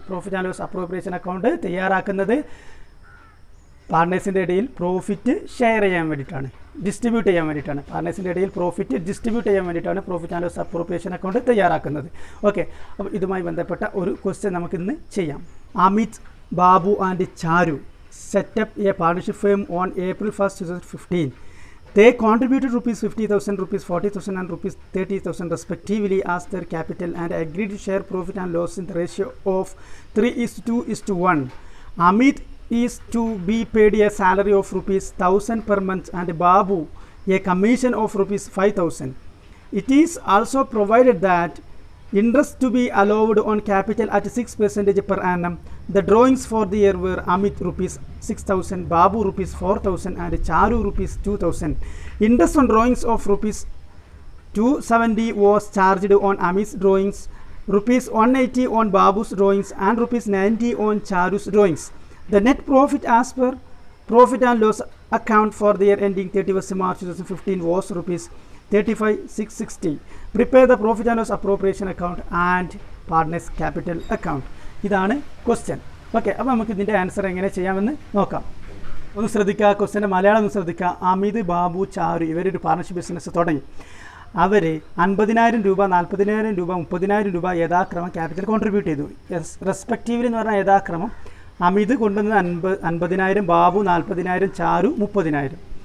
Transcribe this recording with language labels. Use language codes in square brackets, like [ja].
[ml] Profit and loss appropriation account തയ്യാറാക്കുന്നത് പാർട്ണേഴ്സിൻ്റെ ഇടയിൽ profit share ചെയ്യാൻ വേണ്ടിയിട്ടാണ്, ഡിസ്ട്രിബ്യൂട്ട് ചെയ്യാൻ വേണ്ടിയിട്ടാണ്. പാർട്ണേഴ്സിൻ്റെ ഇടയിൽ പ്രോഫിറ്റ് ഡിസ്ട്രിബ്യൂട്ട് ചെയ്യാൻ വേണ്ടിയിട്ടാണ് profit and loss appropriation account തയ്യാറാക്കുന്നത്. ഓക്കെ, അപ്പോൾ ഇതുമായി ബന്ധപ്പെട്ട ഒരു ക്വസ്റ്റ്യൻ നമുക്കിന്ന് ചെയ്യാം. [en] Amit, Babu and Charu set up a partnership firm on April 1st, 2015. They contributed rupees 50,000, rupees 40,000 and rupees 30,000 respectively as their capital and agreed to share profit and loss in the ratio of 3:2:1. Amit is to be paid a salary of rupees 1,000 per month and Babu a commission of rupees 5,000. It is also provided that interest to be allowed on capital at 6% per annum. The drawings for the year were Amit rupees 6,000, Babu rupees 4,000 and Charu rupees 2,000. Interest on drawings of rupees 270 was charged on Amit's drawings, rupees 180 on Babu's drawings and rupees 90 on Charu's drawings. The net profit as per profit and loss account for the year ending 31st March 2015 was rupees 35,660. Prepare the profit and loss appropriation account and partners capital account. [ml] ഇതാണ് question. Okay, അപ്പോൾ നമുക്ക് ഇതിൻ്റെ answer എങ്ങനെ ചെയ്യാമെന്ന് നോക്കാം. ഒന്ന് ശ്രദ്ധിക്കുക, ക്വസ്റ്റ്യൻ്റെ മലയാളം ഒന്ന് ശ്രദ്ധിക്കുക. അമിത്, ബാബു, ചാരു ഇവരൊരു പാർട്ണർഷിപ്പ് ബിസിനസ് തുടങ്ങി. അവർ 50,000 രൂപ, 40,000 രൂപ, 30,000 രൂപ യഥാക്രമം ക്യാപിറ്റൽ കോൺട്രിബ്യൂട്ട് ചെയ്തു. റെസ്പെക്റ്റീവ്ലി എന്ന് പറഞ്ഞാൽ യഥാക്രമം അമിത് കൊണ്ടുവന്നത് 50,000, ബാബു 40,000, ചാരു 30,000.